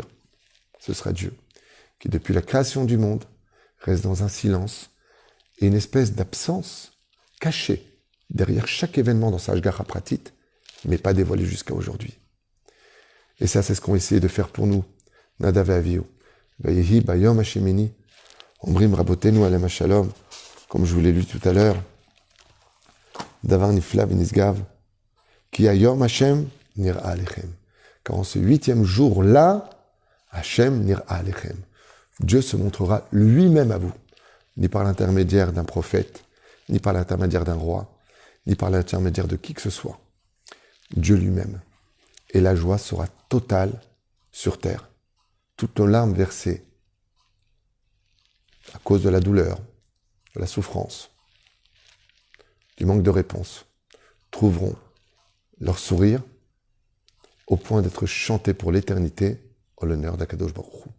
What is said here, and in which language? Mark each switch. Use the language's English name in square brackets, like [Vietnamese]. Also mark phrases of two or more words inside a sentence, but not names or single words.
[French] Ce sera Dieu, qui depuis la création du monde reste dans un silence et une espèce d'absence cachée derrière chaque événement dans sa [Hebrew] השגחה פרטית, [French] mais pas dévoilé jusqu'à aujourd'hui. Et ça, c'est ce qu'ont essayé de faire pour nous, Nadav et Avihu. [Hebrew] ויהי ביום השמיני, אומרים רבותינו עליהם השלום, [French] comme je vous l'ai lu tout à l'heure, [Hebrew] דבר נפלא ונשגב, כי היום ה' נראה אליכם. [French] Car en ce 8e jour-là, [Hebrew] ה' נראה אליכם. [French] Dieu se montrera lui-même à vous, ni par l'intermédiaire d'un prophète, ni par l'intermédiaire d'un roi, ni par l'intermédiaire de qui que ce soit. Dieu lui-même. Et la joie sera totale sur terre. Toutes nos larmes versées à cause de la douleur, de la souffrance, du manque de réponse, trouveront leur sourire au point d'être chantés pour l'éternité en l'honneur d' [Hebrew] הקדוש ברוך הוא.